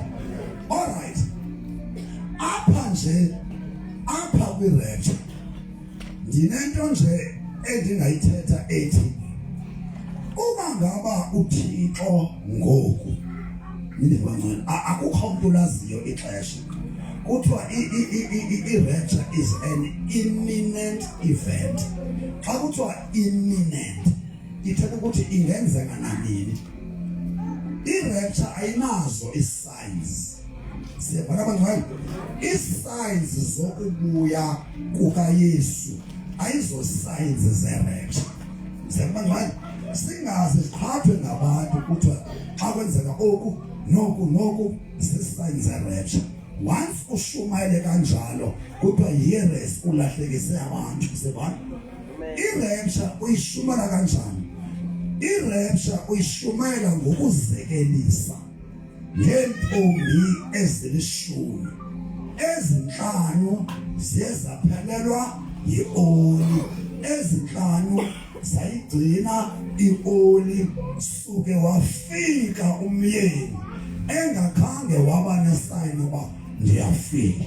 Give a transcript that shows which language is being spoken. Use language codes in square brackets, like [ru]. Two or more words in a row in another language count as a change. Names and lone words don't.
[xh] Alright, apha kwi-rapture ndinento nje endingayithetha ethi uma ngaba uThixo ngoku nindibangcwele akukho umuntu olaziyo ixesha. Kuthiwa i-rapture [en] is an imminent event. [xh] Xa kuthiwa imminent ithetha ukuthi ingenzeka nanini. I-rapture ayinazo i-signs. Siyabona bangcwele? I-signs zokubuya kukaYesu ayizo signs ze-rapture. Siyabona bangcwele? Singaze siqhathwe ngabantu kuthiwa xa kwenzeka oku noku zii-signs ze-rapture. Once ushumayele kanjalo kuthiwa years ulahlekise abantu. Siyabona? I-rapture uyishumela kanjani? I-rapture uyishumayela ngokuzekelisa ngeentombi ezilishumi, ezinhlanu ziye zaphelelwa yi-oli, ezinhlanu zayigcina i-oli, suke wafika umyeni engakhange waba nesayini uba ndiyafika.